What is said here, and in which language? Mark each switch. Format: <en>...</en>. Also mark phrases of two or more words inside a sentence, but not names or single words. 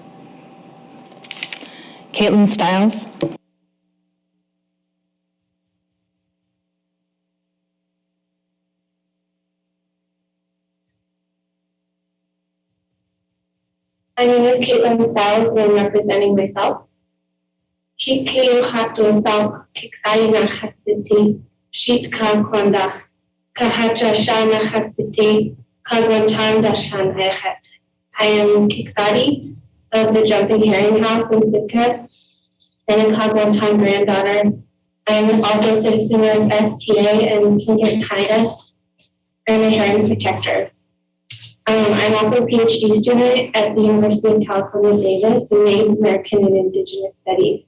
<en>Caitlin Stiles? My name is Caitlin Stiles, and I'm representing myself.</en> <tli>Kikiu hatu sau kikai hatiti shit ka kwanda kahacha shana hatiti kagwantanda shan ayhat.</tli> <en>I am Kiksadi of the Jumping Herring House in Sitka and a Kagwantan granddaughter. I am also a citizen of STA and Tlingit Haida and a herring protector. I'm also a PhD student at the University of California, Davis in Native American and Indigenous Studies.</en>